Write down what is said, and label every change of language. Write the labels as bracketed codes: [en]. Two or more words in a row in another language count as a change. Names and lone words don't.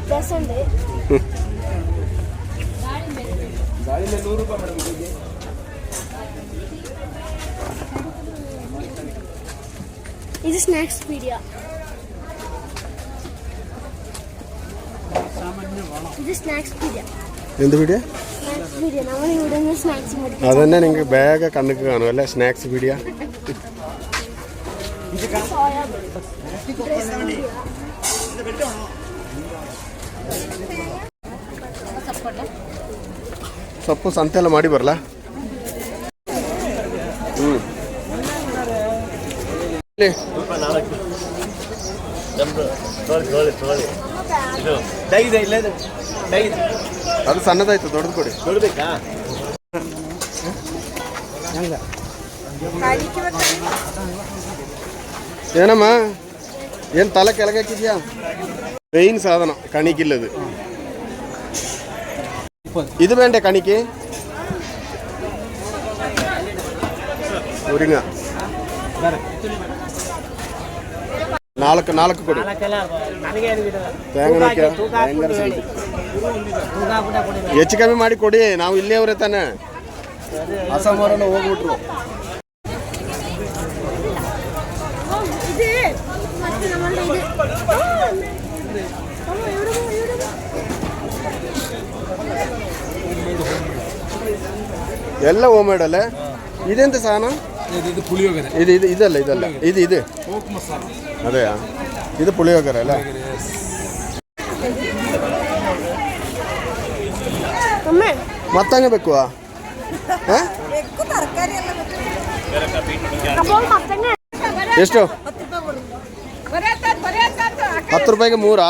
[ml] ഇത് സ്നാക്സ് പീഡിയ. ഇത് സ്നാക്സ് പീഡിയ. എന്ത് പീഡിയ? സ്നാക്സ് പീഡിയ. നമ്മൾ ഇവിടെ നിന്ന് സ്നാക്സ് മേടിക്കും. അതന്നെ നിങ്ങൾക്ക് ബാഗ് കണ്ണുക്ക് കാണും അല്ലേ? സ്നാക്സ് പീഡിയ. [kn] ಸೊಪ್ಪು ಸಂತೆ ಎಲ್ಲ ಮಾಡಿ ಬರಲ್ಲ. ಅದು ಸಣ್ಣದಾಯ್ತು, ದೊಡ್ಡದು ಕೊಡಿ. ಏನಮ್ಮ ಏನು ತಲೆ ಕೆಳಗಾಕಿದ್ಯಾ? [ml] മെയിൻ സാധനം കണിക്കുള്ളത് ഇത് വേണ്ടേ? കണിക്ക് ഒരുങ്ങ [kn] ನಾಲ್ಕು ಕೊಡಿ. ಹೆಚ್ಚು ಕಮ್ಮಿ ಮಾಡಿ ಕೊಡಿ. ನಾವು ಇಲ್ಲೇ ಅವರೇ ತಾನೆ. ಅಸಮರನ್ನು ಹೋಗ್ಬಿಟ್ರು. ಎಲ್ಲ [en] home made [kn] ಅಲ್ಲೇ. ಇದೆಂತ ಸಾಧನ? ಇದಲ್ಲ ಇದು അതെയാ? [ml] ഇത് പുളിയോഗര അല്ലേ? [kn] ಮತ್ತಂಗೆ ಬೇಕುವಾ? ಎಷ್ಟು? 10 ರೂಪಾಯಿಗೆ 3?